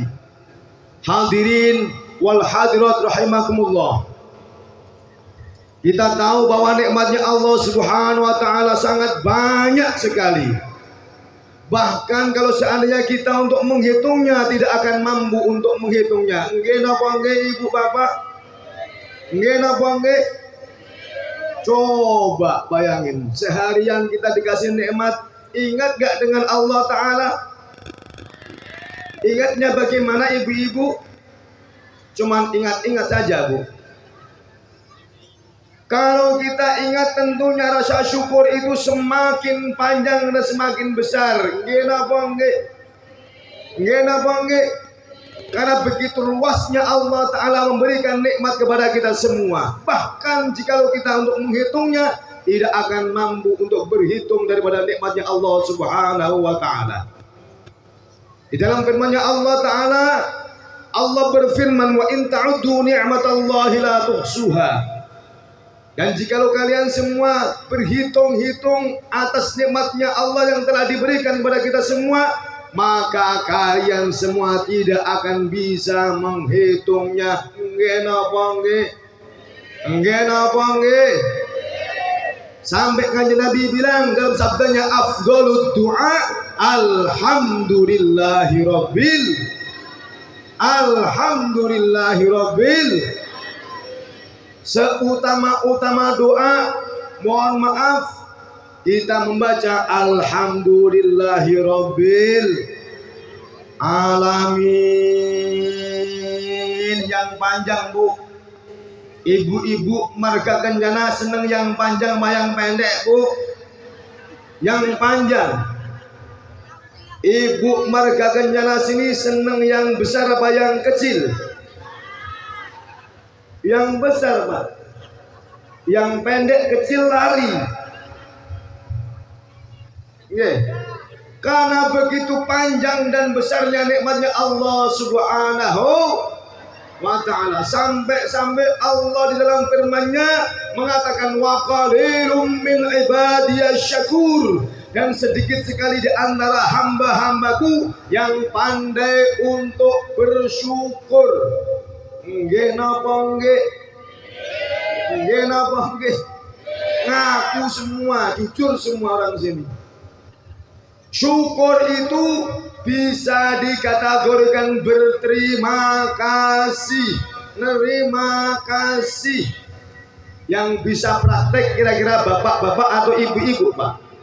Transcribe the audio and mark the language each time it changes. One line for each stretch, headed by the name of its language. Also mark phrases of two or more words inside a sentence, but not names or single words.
Arabic: حاضرين والحاضرات رحمكم الله.
Indonesian: Kita tahu bahwa nikmatnya Allah
Arabic: سبحانه وتعالى
Indonesian: sangat banyak sekali. Bahkan kalau seandainya kita untuk menghitungnya tidak akan mampu untuk menghitungnya.
Javanese: Nggih napa nggih Ibu Bapak? Nggih napa nggih?
Indonesian: Coba bayangin, seharian kita dikasih nikmat, ingat gak dengan Allah Ta'ala? Ingatnya bagaimana ibu-ibu? Cuman ingat-ingat saja, Bu. Kalau kita ingat, tentunya rasa syukur itu semakin panjang dan semakin besar.
Javanese: Nggih napa nggih? Nggih napa nggih?
Indonesian: Karena begitu luasnya Allah Ta'ala memberikan nikmat kepada kita semua. Bahkan jikalau kita untuk menghitungnya, tidak akan mampu untuk berhitung daripada nikmatnya Allah
Arabic: سبحانه وتعالى.
Indonesian: Di dalam firman-Nya Allah Ta'ala, Allah berfirman,
Arabic: وإن تعدوا نعمة الله لا تحصوها.
Indonesian: Dan jikalau kalian semua berhitung-hitung atas nikmatnya Allah yang telah diberikan kepada kita semua, maka kalian semua tidak akan bisa menghitungnya.
Javanese: Nggih napa nggih? Nggih napa nggih?
Indonesian: Sampai Kanjeng Nabi bilang dalam sabdanya,
Arabic: أفضل الدعاء الحمد لله رب.
Indonesian: Seutama-utama doa, mohon maaf, kita membaca
Arabic: الحمد لله رب العالمين.
Indonesian: Yang panjang, Bu. Ibu-ibu marga Kencana seneng yang panjang sama yang pendek, Bu? Yang panjang. Ibu marga Kencana sini seneng yang besar apa yang kecil? Yang besar, Pak. Yang pendek kecil lari. Karena begitu panjang dan besarnya nikmatnya Allah
Arabic: سبحانه وتعالى,
Indonesian: sampai Allah di dalam firman-Nya mengatakan
Arabic: وقليل من عبادي الشكور,
Indonesian: dan sedikit sekali di antara hamba-hambaku yang pandai untuk bersyukur.
Javanese: Nggih napa nggih? Nggih napa nggih?
Indonesian: Ngaku semua, jujur semua orang sini. Syukur itu bisa dikategorikan berterima kasih, nerima kasih. Yang bisa praktek kira-kira bapak-bapak atau ibu-ibu, Pak?